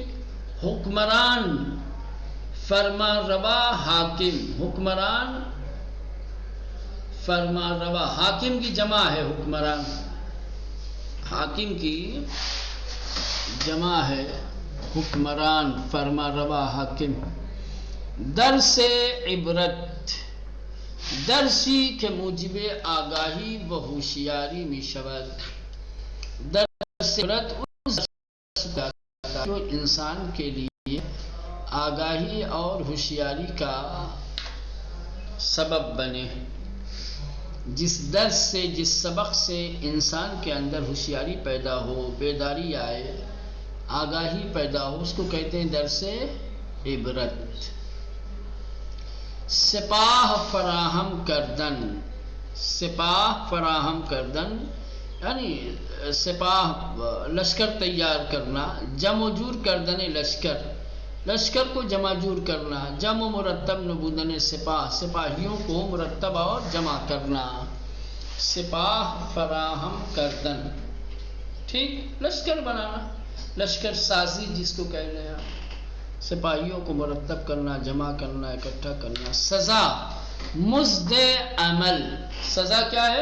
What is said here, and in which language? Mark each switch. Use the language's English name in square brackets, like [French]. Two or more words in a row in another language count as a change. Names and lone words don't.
[Urdu] حکمران فرما روا حاکم، حکمران فرما روا، حاکم کی جمع ہے حکمران، حاکم کی جمع ہے حکمران، فرما روا حاکم. [Persian] درس عبرت، درسی کے موجب آگاہی و ہوشیاری می شود. [Urdu] درس عبرت اس جو انسان کے لیے آگاہی اور ہوشیاری کا سبب بنے. جس درس سے، جس سبق سے انسان کے اندر ہوشیاری پیدا ہو، بیداری آئے، آگاہی پیدا ہو، اس کو کہتے ہیں درس عبرت. [Persian] سپاہ فراہم کردن، سپاہ فراہم کردن [Urdu] یعنی سپاہ لشکر تیار کرنا. [Persian] جمع جور کردن لشکر، [Urdu] لشکر کو جمع جور کرنا. [Persian] جمع مرتب نبودن سپاہ، [Urdu] سپاہیوں کو مرتب اور جمع کرنا. [Persian] سپاہ فراہم کردن. [Urdu] ٹھیک، لشکر بنانا، لشکر سازی جس کو کہہ رہے ہیں، سپاہیوں کو مرتب کرنا، جمع کرنا، اکٹھا کرنا. سزا مزد عمل، سزا کیا ہے؟